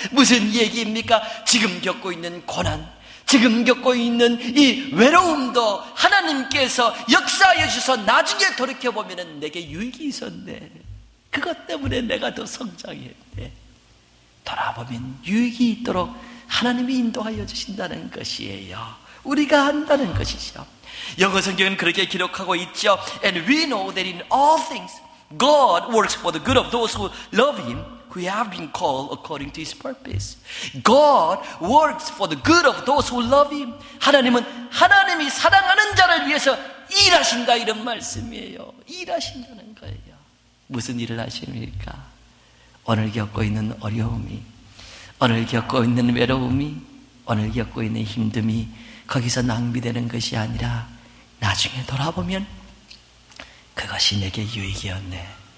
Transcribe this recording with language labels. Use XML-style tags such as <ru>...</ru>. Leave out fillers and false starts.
<ko>무슨 얘기입니까? 지금 겪고 있는 고난, 지금 겪고 있는 이 외로움도 하나님께서 역사하여 주셔서 나중에 돌이켜보면 내게 유익이 있었네. 그것 때문에 내가 더 성장했네. 돌아보면 유익이 있도록 하나님이 인도하여 주신다는 것이에요. 우리가 한다는 것이죠. 영어 성경은 그렇게 기록하고 있죠.</ko> <en>And we know that in all things God works for the good of those who love Him, who have been called according to His purpose. God works for the good of those who love Him.</en> <ko>하나님은 하나님이 사랑하는 자를 위해서 일하신다, 이런 말씀이에요. 일하신다는 거예요. 무슨 일을 하십니까? 오늘 겪고 있는 어려움이, 오늘 겪고 있는 외로움이, 오늘 겪고 있는 힘듦이 거기서 낭비되는 것이 아니라 나중에 돌아보면 그것이 내게 유익이었네.</ko>